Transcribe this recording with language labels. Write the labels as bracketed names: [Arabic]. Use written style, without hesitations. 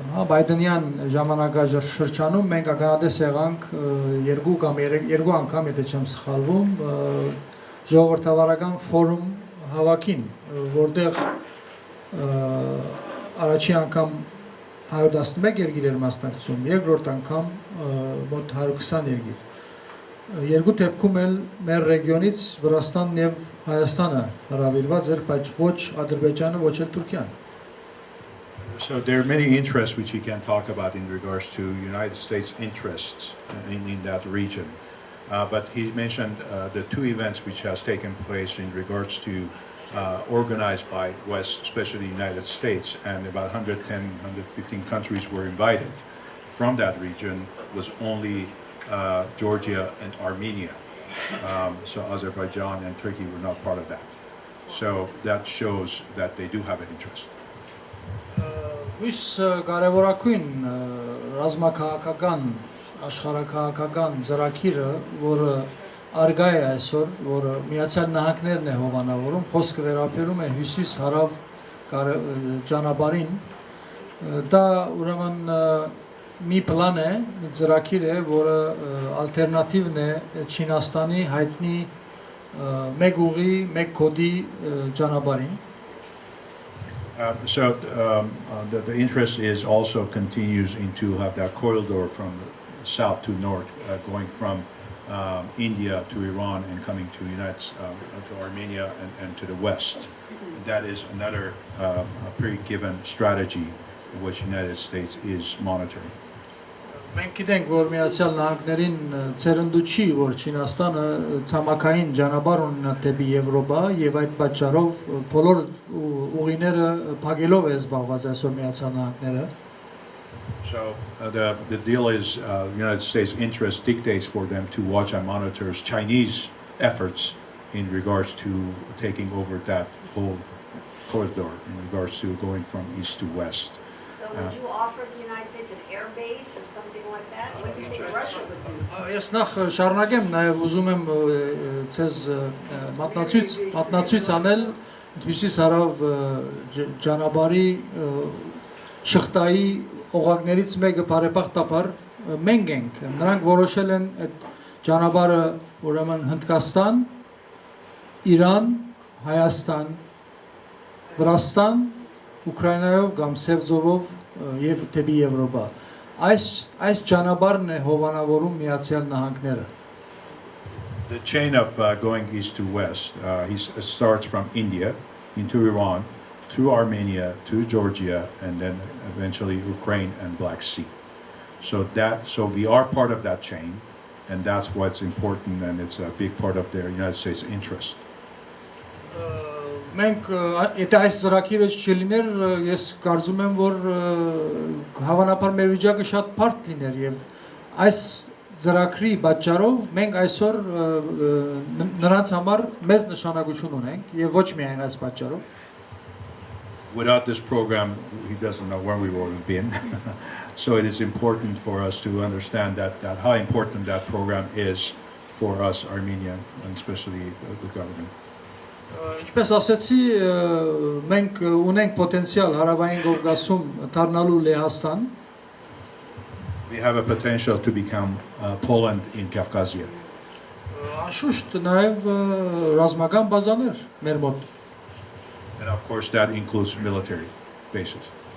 [Armenian] Բայդենյան ժամանակաշրջանում մենք ականատես եղանք երկու անգամ, եթե չեմ սխալվում, ժողովրդավարական ֆորում հավաքին, որտեղ առաջին անգամ 111 երկիր էր մասնակցում, երկրորդ անգամ մոտ 120 երկիր։ Երկու դեպքում էլ մեր ռեգիոնից Վրաստանն եւ Հայաստանը հրավիրված էր, բայց ոչ Ադրբեջանը, ոչ էլ Թուրքիան։ [English] So there are many interests which you can talk about in regards to United States interests in that region. But he mentioned the two events which has taken place in regards to organized by West, especially the United States, and about 110, 115 countries were invited. From that region was only Georgia and Armenia. So Azerbaijan and Turkey were not part of that. So that shows that they do have an interest. [Armenian] Ույս կարևորակույն ռազմաքաղաքական, աշխարհաքաղաքական ծրագիրը, որը արգա է այսօր, որը Միացյալ Նահանգներն է հովանավորում, խոսքը վերաբերում է հյուսիս-հարավ ճանապարհին, դա ուրեմն մի պլան է, մի ծրագիր է, որը ալտերնատիվն է Չինաստանի հայտնի մեկ ուղի, մեկ կոդի ճանապարհին։ [English] So the interest is also continues into have that corridor from south to north, going from India to Iran and coming to to Armenia and to the west. That is another pre-given strategy which the United States is monitoring. [Armenian] Մենք գիտենք, որ Միացյալ Նահանգներին ցերնդու չի, որ Չինաստանը ցամաքային ճանապարհ ունենա դեպի Եվրոպա եւ այդ պատճառով բոլոր ուղիները փակելով է զբաղված այսօր Միացյալ Նահանգները։ [English] So the deal is the United States interest dictates for them to watch and monitor Chinese efforts in regards to taking over that whole corridor in regards to going from east to west. So would you offer the United States an air base or something like that? What do you think Russia would do? [Armenian] Ես նախ շարունակեմ, նաև ուզում եմ ցեզ մատնացույց անել Հյուսիս հարավ ճանապարհի շղթայի օղակներից մեկը բարեբախտաբար մենք ենք, նրանք որոշել են այդ ճանապարհը ուրեմն Հնդկաստան, Իրան, Հայաստան, Վրաստան, Ուկրաինայով կամ Սևծովով եւ դեպի Եվրոպա։ Այս ճանապարհն է հովանավորում Միացյալ Նահանգները։ [English] The chain of going east to west starts from India into Iran, through Armenia, to Georgia, and then eventually Ukraine and Black Sea. So we are part of that chain, and that's what's important, and it's a big part of the United States' interest. [Armenian] Մենք եթե այս ծրագիրը չլիներ, ես կարծում եմ, որ հավանաբար մեր վիճակը շատ բարդ լիներ եւ այս ծրագրի պատճառով մենք այսօր նրանց համար մեծ նշանակություն ունենք եւ ոչ միայն այս պատճառով։ [English] Without this program, he doesn't know where we would have been. So it is important for us to understand that how important that program is for us, Armenian, and especially the government. [Armenian] Ինչպես ասեցի, մենք ունենք պոտենցիալ Հարավային Կովկասում դառնալու Լեհաստան։ [English] We have a potential to become Poland in Caucasia. [Armenian] Անշուշտ նաև ռազմական բազաներ մեր մոտ։ [English] And of course that includes military bases.